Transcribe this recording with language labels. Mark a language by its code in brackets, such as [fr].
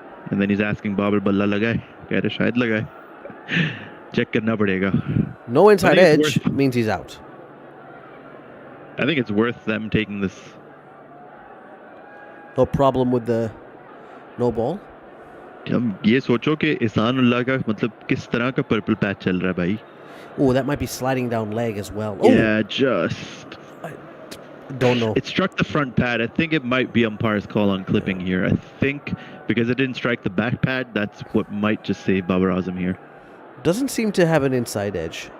[en] And then he's asking Babar, [hi] balla laga hai? Keh rahe shayad laga hai. Check karna padega. [en] No inside edge means he's out. I think it's worth them taking this. No problem with the no ball. [hi] हम ये सोचो कि ihsanullah का मतलब किस तरह का purple patch चल रहा है भाई. [en] Oh, that might be sliding down leg as well. Yeah, just... I don't know. It struck the front pad. I think it might be umpire's call on clipping here. I think because it didn't strike the back pad, that's what might just save Babar Azam here. Doesn't seem to have an inside edge.